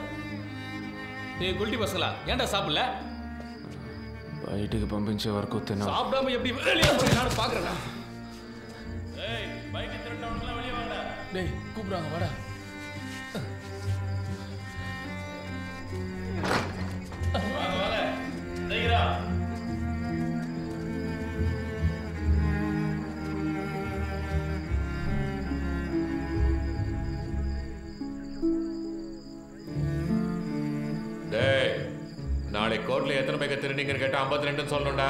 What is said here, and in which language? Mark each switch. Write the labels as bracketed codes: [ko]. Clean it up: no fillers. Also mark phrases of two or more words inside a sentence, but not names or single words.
[ta] ஏய் குல்டி பசங்களா, ஏன்டா சாப்பிடல? [te] బయటికి పంపించే వరకు తిన. [ta] சாப்பிடாம எப்படி வெளிய போறீங்க நான் பாக்குறேன்டா. ஏய் பைக் திருடவங்களா வெளிய வாங்கடா. டேய் கூப்பிடுறாங்க வாடா. வாங்க வாங்க. டேய்ரா. நாளை கோர்ட்ல எத்தனை பைக் திருநீங்கன்னு கேட்டா 52 சொல்லணும்டா.